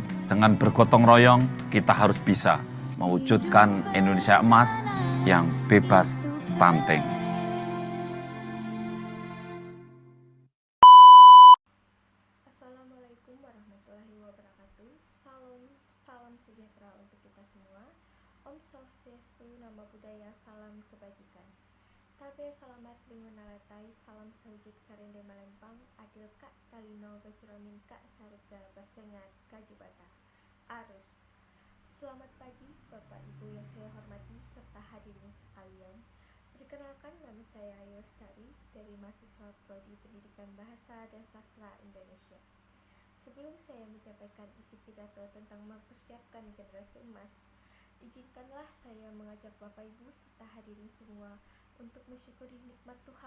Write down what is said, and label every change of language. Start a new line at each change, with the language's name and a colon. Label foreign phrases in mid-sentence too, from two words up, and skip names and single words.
Indonesian: Dengan bergotong royong, kita harus bisa mewujudkan Indonesia emas yang bebas stunting.
Arabic: السلام عليكم ورحمة الله وبركاته.
Indonesian: Salam sejahtera untuk kita semua.
Sanskrit: Om Swastiastu,
Pali: Namo Buddhaya,
Indonesian: salam kebajikan.
Kendayan: Tabe salamat limunalatai, salam sawujud karende malempang, adil kak talino bajuramin kak sarga basengat kajubata. Arus.
Indonesian: Selamat pagi Bapak Ibu yang saya hormati serta hadirin sekalian. Perkenalkan, nama saya Ayu Lestari dari mahasiswa Prodi Pendidikan Bahasa dan Sastra Indonesia. Sebelum saya menyampaikan isi pidato tentang mempersiapkan generasi emas, izinkanlah saya mengajak Bapak Ibu serta hadirin semua untuk mensyukuri nikmat Tuhan.